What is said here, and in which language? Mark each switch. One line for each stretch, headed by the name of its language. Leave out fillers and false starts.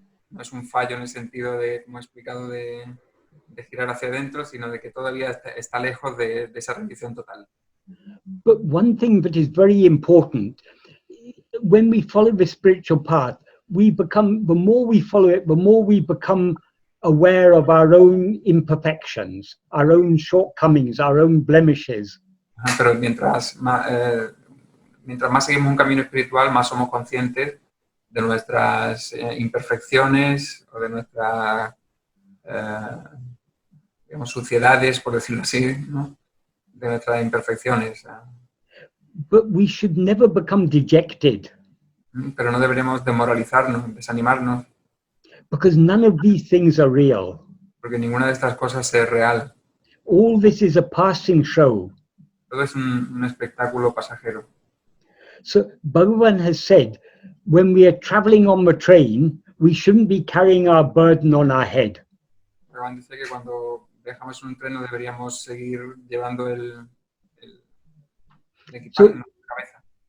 Spanish: No es un fallo en el sentido de, como he explicado, de girar hacia adentro, sino de que todavía está lejos de esa rendición total.
English: But one thing that is very important, when we follow the spiritual path, the more we follow it, the more we become aware of our own imperfections, our own shortcomings, our own blemishes.
Spanish: Pero mientras más seguimos un camino espiritual, más somos conscientes de nuestras imperfecciones o de nuestras digamos, suciedades, por decirlo así, ¿no? De nuestras imperfecciones.
English: But we should never become dejected.
Spanish: Pero no deberíamos demoralizarnos, desanimarnos.
English: Because none of these things are real.
Spanish: Porque ninguna de estas cosas es real.
English: All this is a passing show.
Spanish: Todo es un espectáculo pasajero.
English: So Bhagavan has said, when we are traveling on the train, we shouldn't be carrying our burden on our head.
Spanish: Bhagavan dice que cuando viajamos en un tren no deberíamos seguir llevando el equipaje en nuestra cabeza.